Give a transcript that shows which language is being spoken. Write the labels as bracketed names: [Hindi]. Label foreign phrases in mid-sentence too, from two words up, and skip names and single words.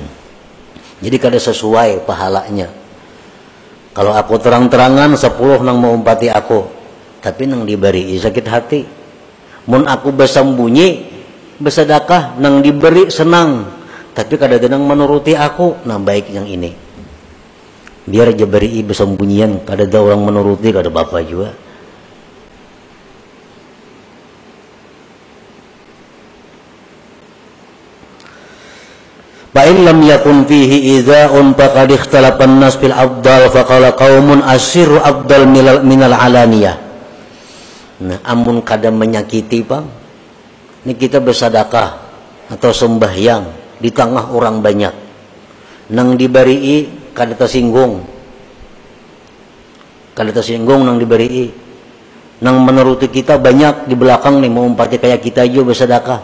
[Banjar] Jadi kada sesuai pahalanya. Kalau aku terang-terangan 10 nang mau umpati aku, tapi nang diberi sakit hati. Mun aku bersembunyi bersedekah nang diberi senang, tapi kada ada nang menuruti aku, nah baik yang ini. Biar aja beri bersembunyian, kada ada orang menuruti, kada apa-apa juga. [Arabic] فإن لم يكن فيه إيذاء فقد اختلف الناس في الأفضل فقال قوم السر أفضل من العلانية. [Banjar] Nah, amun kada menyakiti Bang. Ini kita bersedekah atau sembahyang di tengah orang banyak. Nang diberi kada tersinggung. Kada tersinggung nang diberi. Nang menuruti kita banyak di belakang nih mau umpati kayak kita aja bersedekah.